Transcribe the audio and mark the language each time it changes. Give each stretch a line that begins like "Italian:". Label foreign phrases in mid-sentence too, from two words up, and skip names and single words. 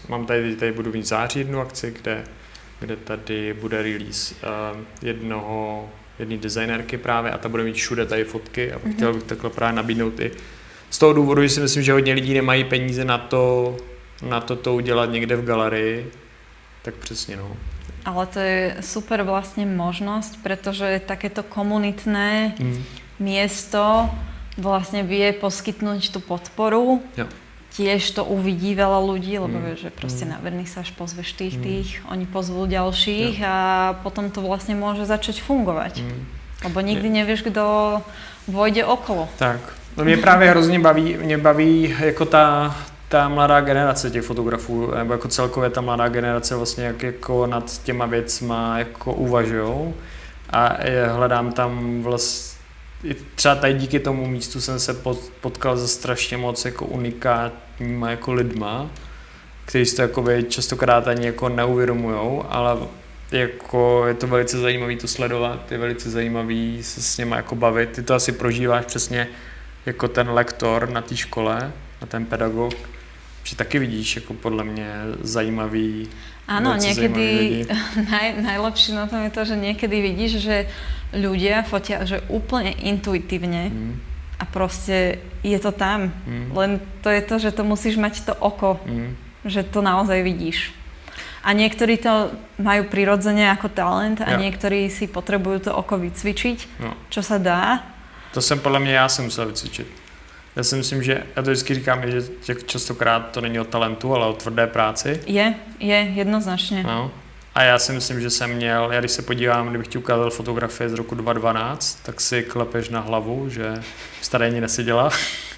Czech: Mám tady budu mít v září jednu akci, kde tady bude release jedné designérky právě a ta bude mít všude tady fotky a chtěl bych takhle právě nabídnout i z toho důvodu, že si myslím, že hodně lidí nemají peníze na to udělat někde v galerii. Tak přesně, no.
Slovak: Ale to je super vlastne možnosť, pretože takéto komunitné miesto vlastne vie poskytnúť tú podporu.
Czech: Jo.
Slovak: Tiež to uvidí veľa ľudí, lebo vieš, že proste na vernisáž pozveš tých, oni pozvú ďalších a potom to vlastne môže začať fungovať. Lebo nikdy nevieš, kto vojde okolo. Tak.
Czech: No mě právě hrozně baví jako ta mladá generace těch fotografů, nebo jako celkově ta mladá generace vlastně jak jako nad těma věcma jako uvažujou a hledám tam vlastně, třeba tady díky tomu místu jsem se potkal se strašně moc jako unikátníma jako lidma, kteří si to jakoby častokrát ani jako neuvědomujou, ale jako je to velice zajímavý to sledovat, je velice zajímavý se s něma jako bavit, ty to asi prožíváš přesně jako ten lektor na té škole, a ten pedagog, že taky vidíš jako podle mě zajímavý.
Slovak: Áno, niekedy najlepšie na tom je to, že niekedy vidíš, že ľudia fotia že úplne intuitívne a proste je to tam. Len to je to, že to musíš mať to oko, že to naozaj vidíš. A niektorí to majú prirodzene ako talent a niektorí si potrebujú to oko vycvičiť, čo sa dá.
Czech: To jsem podle mě já jsem musel vycvičit. Já si myslím, že, já to vždycky říkám, že častokrát to není o talentu, ale o tvrdé práci. Je, jednoznačně. No. A já si myslím, že jsem měl, já když se podívám, kdybych ti ukázal fotografie z roku 2012, tak si klepeš na hlavu, že jsi tady ani neseděla.